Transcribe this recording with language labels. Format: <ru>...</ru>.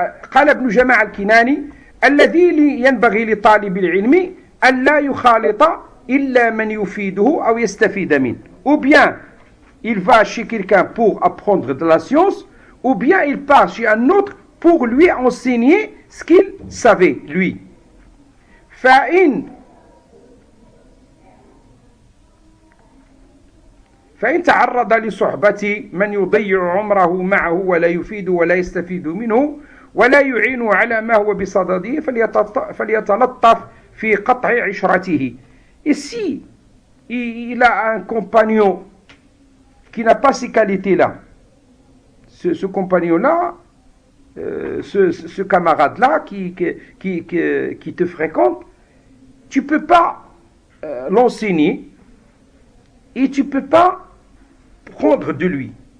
<ar>قال ابن جماعة الكناني الذي ينبغي لطالب العلم ألا يخالط إلا من يفيده أو يستفيد منه.</ar> <fr>Ou bien il va chez quelqu'un pour apprendre de la science, ou bien il part chez un autre pour lui enseigner ce qu'il savait, lui.</fr> <ar>فإن تعرض لصحبة من يضيع عمره معه ولا يفيد ولا يستفيد منه ولا يعين على ما هو بصدده فليتلطف في قطع عشرته.</ar> <fr>Et si il a un compagnon qui n'a pas ces qualités-là, ce compagnon-là, ce camarade-là qui te fréquente, tu ne peux pas l'enseigner et tu ne peux pas prendre de lui.</fr>